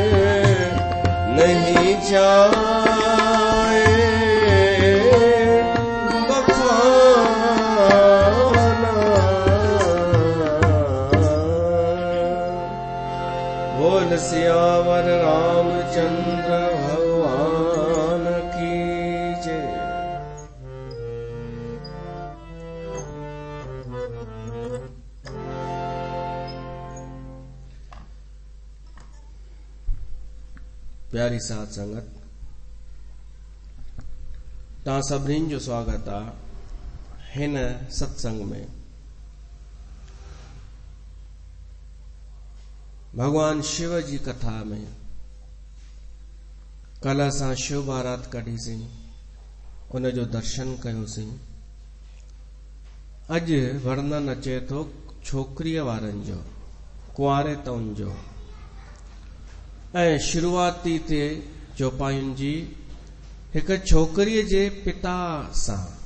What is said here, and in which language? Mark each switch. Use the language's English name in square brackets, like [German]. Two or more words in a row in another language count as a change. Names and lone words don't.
[Hindi] नहीं जाए बखाना। बोल सियावर रामचंद्र भगवान की जय। [Sindhi] प्यारी साथ संगत, ता सभिनीनि जो स्वागत आ हिन सत्संग में। भगवान शिव जी कथा में कल असां शिव बारात कढीसीं, उन जो दर्शन कयोसीं। अॼु वर्णन अचे थो छोकिरीअ वारनि जो, कुंवारे तउनि जो, ऐं शुरूआती ते चौपायुनि जी हिक छोकिरीअ जे पिता सां।